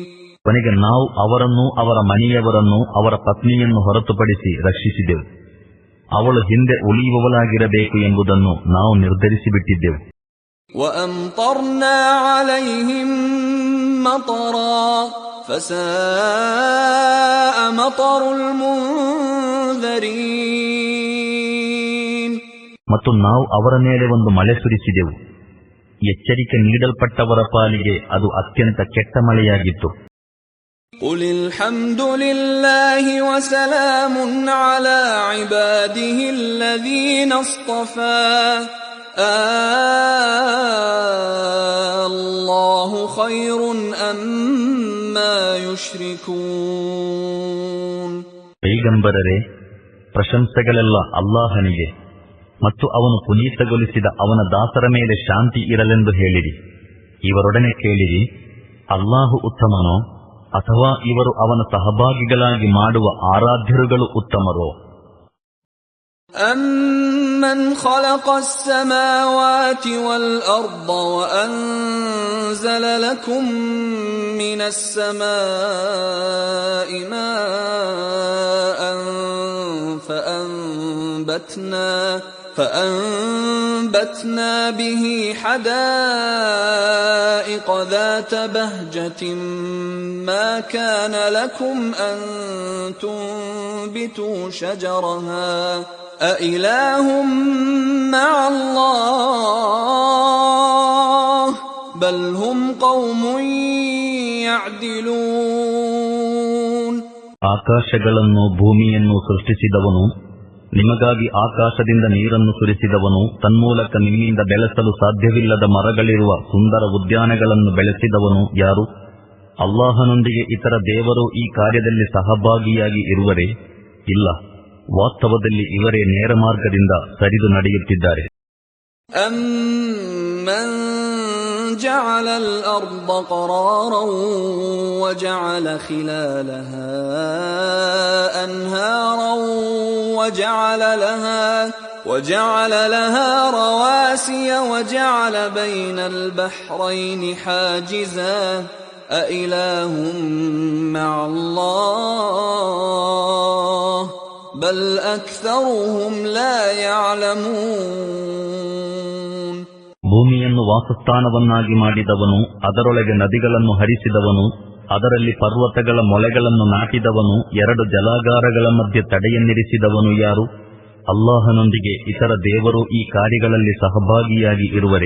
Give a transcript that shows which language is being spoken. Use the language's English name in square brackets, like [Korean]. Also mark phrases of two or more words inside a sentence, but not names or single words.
[Kannada] ಕೊನೆಗೆ ನಾವು ಅವರನ್ನು, ಅವರ ಮನೆಯವರನ್ನು, ಅವರ ಪತ್ನಿಯನ್ನು ಹೊರತುಪಡಿಸಿ ರಕ್ಷಿಸಿದೆವು. ಅವಳು ಹಿಂದೆ ಉಳಿಯುವವಳಾಗಿರಬೇಕು ಎಂಬುದನ್ನು ನಾವು ನಿರ್ಧರಿಸಿಬಿಟ್ಟಿದ್ದೆವು. [Arabic] وَأَمْطَرْنَا عَلَيْهِمْ مَطَرًا فَسَاءَ مَطَرُ الْمُنذَرِينَ. [Kannada] ಮತ್ತು ನಾವು ಅವರ ಮೇಲೆ ಒಂದು ಮಳೆ ಸುರಿಸಿದೆವು. ಎಚ್ಚರಿಕೆ ನೀಡಲ್ಪಟ್ಟವರ ಪಾಲಿಗೆ ಅದು ಅತ್ಯಂತ ಕೆಟ್ಟ ಮಳೆಯಾಗಿತ್ತು. [Arabic] قُلِ الْحَمْدُ لِلَّهِ وَسَلَامٌ عَلَى عِبَادِهِ الَّذِينَ اصْطَفَى اللَّهُ خَيْرٌ أَمَّا يُشْرِكُونَ. [Kannada] ಪೈಗಂಬರರೇ, ಪ್ರಶಂಸೆಗಳೆಲ್ಲ ಅಲ್ಲಾಹನಿಗೆ ಮತ್ತು ಅವನು ಪುನೀತಗೊಳಿಸಿದ ಅವನ ದಾಸರ ಮೇಲೆ ಶಾಂತಿ ಇರಲೆಂದು ಹೇಳಿರಿ. ಇವರೊಡನೆ ಕೇಳಿರಿ, ಅಲ್ಲಾಹು ಉತ್ತಮನೋ ಅಥವಾ ಇವರು ಅವನ ಸಹಭಾಗಿಗಳಾಗಿ ಮಾಡುವ ಆರಾಧ್ಯರುಗಳು ಉತ್ತಮರೋ? [Arabic] أَمَّنْ خَلَقَ السَّمَاوَاتِ وَالْأَرْضَ وَأَنزَلَ لَكُم مِّنَ السَّمَاءِ مَاءً فَأَنبَتْنَا بِهِ حَدَائِقَ ذَاتَ بَهْجَةٍ مَا كَانَ لَكُمْ أَن تُنبِتُوا شَجَرَهَا أَإِلَٰهٌ مَّعَ اللَّهِ بَلْ هُمْ قَوْمٌ يَعْدِلُونَ. [Kannada] ಆಕಾಶಗಳನ್ನು ಭೂಮಿಯನ್ನು ಸೃಷ್ಟಿಸಿದವನು, ನಿಮಗಾಗಿ ಆಕಾಶದಿಂದ ನೀರನ್ನು ಸುರಿಸಿದವನು, ತನ್ಮೂಲಕ ನಿಮ್ಮಿಂದ ಬೆಳೆಸಲು ಸಾಧ್ಯವಿಲ್ಲದ ಮರಗಳಿರುವ ಸುಂದರ ಉದ್ಯಾನಗಳನ್ನು ಬೆಳೆಸಿದವನು ಯಾರು? ಅಲ್ಲಾಹನೊಂದಿಗೆ ಇತರ ದೇವರು ಈ ಕಾರ್ಯದಲ್ಲಿ ಸಹಭಾಗಿಯಾಗಿ ಇರುವರೇ? ಇಲ್ಲ, ವಾಸ್ತವದಲ್ಲಿ ಇವರೇ ನೇರ ಮಾರ್ಗದಿಂದ ಸರಿದು ನಡೆಯುತ್ತಿದ್ದಾರೆ. [Arabic] أَمَّنْ جَعَلَ الْأَرْضَ قَرَارًا وَجَعَلَ خِلَالَهَا أَنْهَارًا وَجَعَلَ لَهَا رَوَاسِيَ وَجَعَلَ بَيْنَ الْبَحْرَيْنِ حَاجِزًا أَإِلَٰهٌ مَّعَ اللَّهِ بَلْ أَكْثَرُهُمْ لَا يَعْلَمُونَ. [Kannada] ಭೂಮಿಯನ್ನು ವಾಸಸ್ಥಾನವನ್ನಾಗಿ ಮಾಡಿದವನು, ಅದರೊಳಗೆ ನದಿಗಳನ್ನು ಹರಿಸಿದವನು, ಅದರಲ್ಲಿ ಪರ್ವತಗಳ ಮೊಳೆಗಳನ್ನು ನಾಟಿದವನು, ಎರಡು ಜಲಾಗಾರಗಳ ಮಧ್ಯೆ ತಡೆಯನ್ನಿರಿಸಿದವನು ಯಾರು? ಅಲ್ಲಾಹನೊಂದಿಗೆ ಇತರ ದೇವರು ಈ ಕಾರ್ಯಗಳಲ್ಲಿ ಸಹಭಾಗಿಯಾಗಿ ಇರುವರೇ?